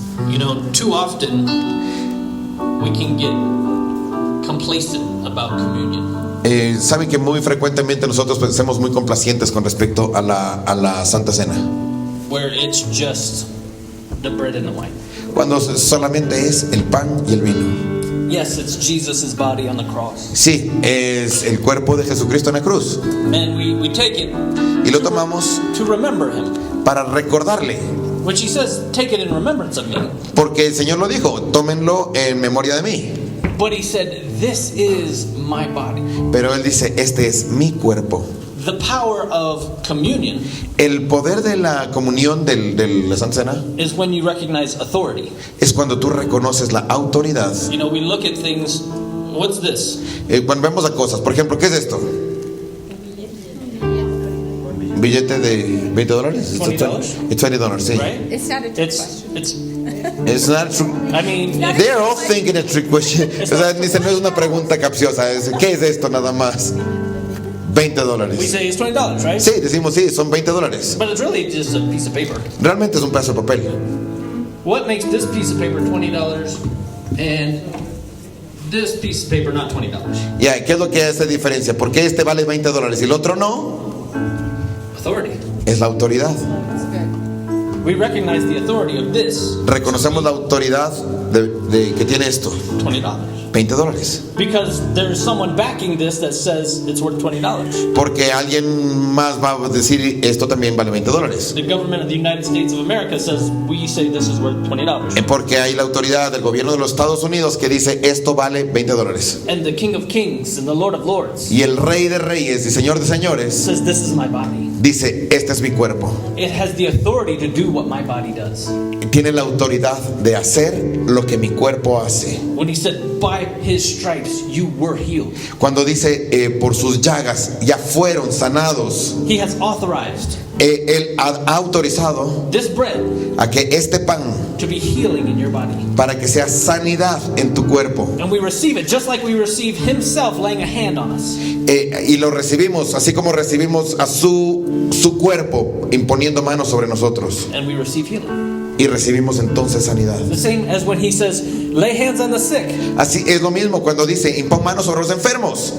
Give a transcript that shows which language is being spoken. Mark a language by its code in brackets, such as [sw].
[en] You know, too often we can get complacent about communion. [es] Saben que muy frecuentemente nosotros pues, somos muy complacientes con respecto a la Santa Cena, [en] Where it's just the bread and the wine. [es] cuando solamente es el pan y el vino. [en] Yes, it's Jesus' body on the cross. [es] Sí, es el cuerpo de Jesucristo en la cruz [en] And we take it [es] y lo tomamos [en] to remember Him. [es] para recordarle, [en] Which He says, take it in remembrance of me. [es] porque el Señor lo dijo, tómenlo en memoria de mí. [en] But He said, this is my body. [es] Pero Él dice, este es mi cuerpo. [en] The power of communion [es] El poder de la comunión de la Santa Cena [en] is when you recognize authority. [es] es cuando tú reconoces la autoridad. [en] You know, we look at things, what's this? [es] Cuando vemos a cosas, por ejemplo, ¿qué es esto? ¿Billete de $20? [en] It's $20, [es] sí. [en] Right? It's not a trick It's, question. it's, It's not true. I mean, They're all thinking a trick question. [es] O sea, dice, no es una pregunta capciosa. ¿Qué es esto nada más? [en] we [es] $20. [en] say it's $20, right? [es] Sí, decimos sí, son $20. [en] But it's really just a piece of paper. [es] Realmente es un pedazo de papel. [en] What makes this piece of paper $20 and this piece of paper not $20? [es] Ya, ¿qué es lo que hace diferencia? ¿Por qué este vale $20 y el otro no? [en] Authority. [es] Es la autoridad. [en] That's good. We recognize the authority of this [es] Reconocemos la autoridad de que tiene esto. [en] $20. [es] $20. [en] Because there's someone backing this that says it's worth $20. [es] Porque alguien más va a decir esto también vale $20. [en] The government of the United States of America says we say this is worth $20. [es] Porque hay la autoridad del gobierno de los Estados Unidos que dice esto vale $20. [en] And the King of Kings and the Lord of Lords [es] Y el Rey de Reyes y Señor de Señores [en] says this is my body. [es] dice, este es mi cuerpo. [en] It has the authority to do what my body does. [es] Tiene la autoridad de hacer lo que mi cuerpo hace. [en] When He said, by His stripes you were healed. [es] Cuando dice, por sus llagas ya fueron sanados, [en] He has authorized [es] Él ha autorizado [en] this bread [es] a que este pan, [en] to be healing in your body. [es] para que sea sanidad en tu cuerpo. [en] And we receive it just like we receive Himself laying a hand on us. [es] Y lo recibimos, así como recibimos a su cuerpo imponiendo manos sobre nosotros. [en] And we receive healing. [es] Y recibimos entonces sanidad. [en] The same as when He says, Lay hands on the sick. [es] Así es lo mismo cuando dice impon manos sobre los enfermos.